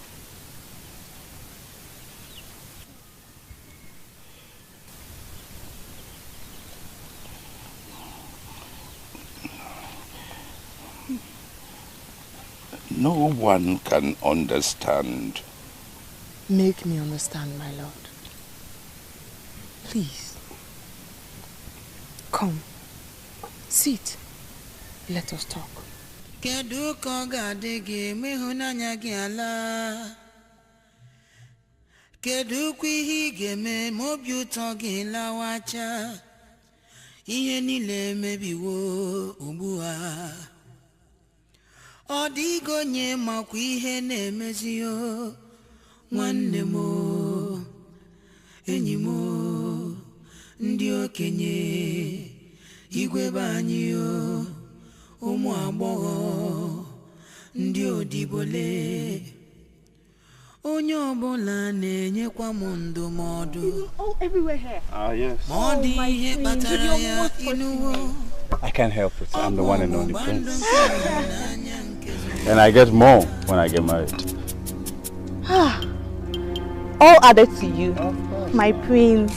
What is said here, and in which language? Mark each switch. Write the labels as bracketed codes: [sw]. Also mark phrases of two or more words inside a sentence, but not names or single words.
[en] No one can understand. Make me understand, my lord. Please. Come. Sit. Let us talk. [ig] Kedu ka ọ ga-adị gị ma ịhụnanya gị ala? Kedu kwa ihe ị ga-eme ma obi ụtọ gị lawacha? Ihe niile emebiwo ugbu a. Ọ dịghị onye makwa ihe na-emezi o. Nwanne m o, enyi m o, ndị okenye, igwe be anyị o, ụmụ agbọghọ, ndị odibole, onye ọbụla na-enyekwa m ndụmọdụ. [en] All everywhere here. Yes. [ig] Ma ọ dị ihe kpatara ya inuwo. [en] I can't help it. I'm the one and only prince. And I get more when I get married. All added to you, my prince.